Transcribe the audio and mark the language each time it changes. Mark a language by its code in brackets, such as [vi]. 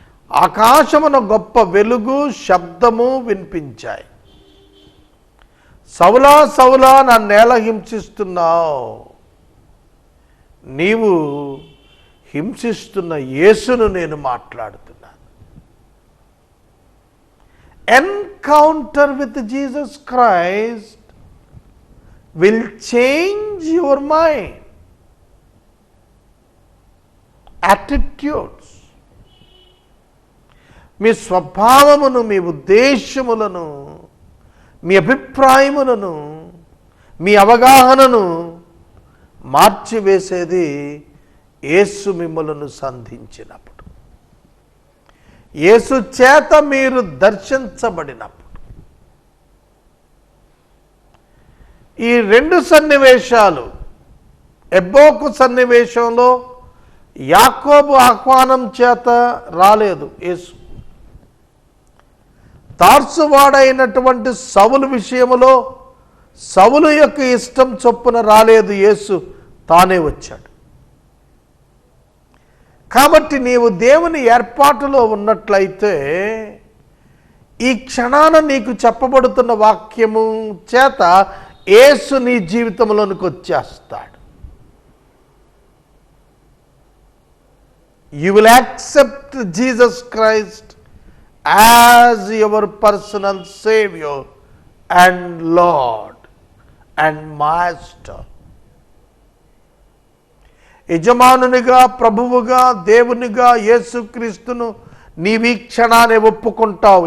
[te] ఆకాశమున గొప్ప వెలుగు, శబ్దము వినిపించాయి. సౌలా సౌలా నన్నేల హింసిస్తున్నావు? నీవు హింసిస్తున్న యేసును నేను మాట్లాడుతున్నాను. [en] Encounter with Jesus Christ will change your mind, attitudes. [te] మీ స్వభావమును, మీ ఉద్దేశములను, మీ అభిప్రాయములను, మీ అవగాహనను మార్చివేసేది యేసు మిమ్మలను సంధించినప్పుడు, యేసు చేత మీరు దర్శించబడినప్పుడు, ఈ రెండు సన్నివేశాలు, ఎబ్బోకు సన్నివేశంలో యాకోబు ఆహ్వానం చేత రాలేదు యేసు. తార్సువాడైనటువంటి సౌలు విషయములో సౌలు యొక్క ఇష్టం చొప్పున రాలేదు యేసు, తానే వచ్చాడు. కాబట్టి నీవు దేవుని ఏర్పాటులో ఉన్నట్లయితే ఈ క్షణాన నీకు చెప్పబడుతున్న వాక్యము చేత యేసు నీ జీవితంలోనికి వచ్చేస్తాడు. [en] You will accept Jesus Christ as your personal Savior and Lord and Master. [te] యజమానునిగా, ప్రభువుగా, దేవునిగా యేసుక్రీస్తును నీ వీక్షణాన్ని ఒప్పుకుంటావు.